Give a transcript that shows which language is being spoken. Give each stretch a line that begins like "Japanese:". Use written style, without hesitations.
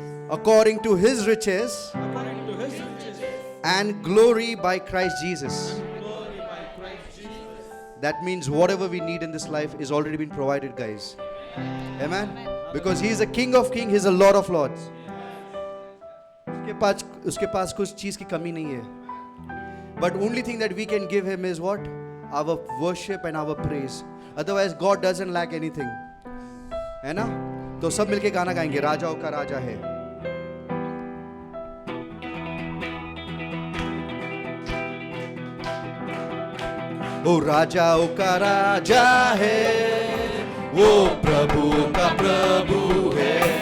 English: according to His riches according to His riches and glory by Christ Jesus. glory by Christ Jesus. That means whatever we need in this life is already been provided, guys. Amen. Because He is a King of Kings, He is a Lord of Lords.
Hindi: उसके पास कुछ चीज की कमी नहीं है.
English: But only thing that we can give Him is what? Our worship and our praise. Otherwise God doesn't lack anything.
Hindi: है ना? तो सब मिलके गाना गाएंगे, राजाओं का राजा है. ओ राजाओं का राजा है, वो प्रभु का प्रभु है.